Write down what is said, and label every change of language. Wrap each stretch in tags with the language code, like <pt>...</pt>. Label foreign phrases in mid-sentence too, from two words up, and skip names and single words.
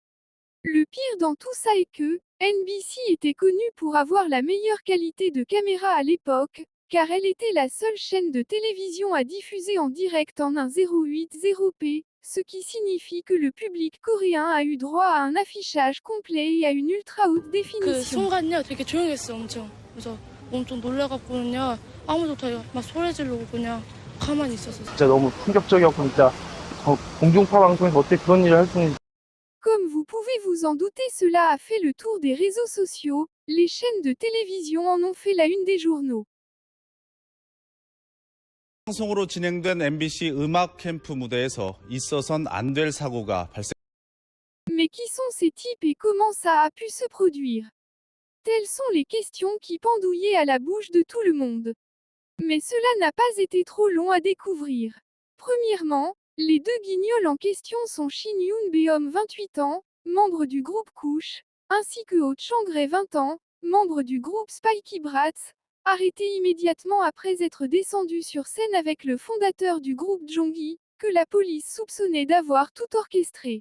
<fr>Le pire dans tout ça est que, NBC était connue pour avoir la meilleure qualité de caméra à l'époque, car elle était la seule chaîne de télévision à diffuser en direct en 1080p, ce qui signifie que le public coréen a eu droit à un affichage complet et à une ultra haute 그 définition.</fr> <ko>순간요 되게 조용했어 엄청. 그래서 엄청 놀라갖고는요 아무도 막 소리 지르고 그냥 가만히 있었어. 진짜 너무 충격적이었고 진짜 공중파 방송에서 어떻게 그런 일을 할 수는.</ko> <fr>Comme vous pouvez vous en douter, cela a fait le tour des réseaux sociaux, les chaînes de télévision en ont fait la une des journaux.</fr> <ko>방송으로 진행된 MBC 음악 캠프 무대에서 있어선 안 될 사고가 발생.</ko> <fr>Mais qui sont ces types et comment ça a pu se produire? Telles sont les questions qui pendouillaient à la bouche de tout le monde. Mais cela n'a pas été trop long à découvrir. Premièrement, les deux guignols en question sont Shin Yoon Beom 28 ans, membre du groupe Kush, ainsi que Ho Chang-rae 20 ans, membre du groupe Spiky Brats, arrêté immédiatement après être descendu sur scène avec le fondateur du groupe Jonggi, que la police soupçonnait d'avoir tout orchestré.</fr>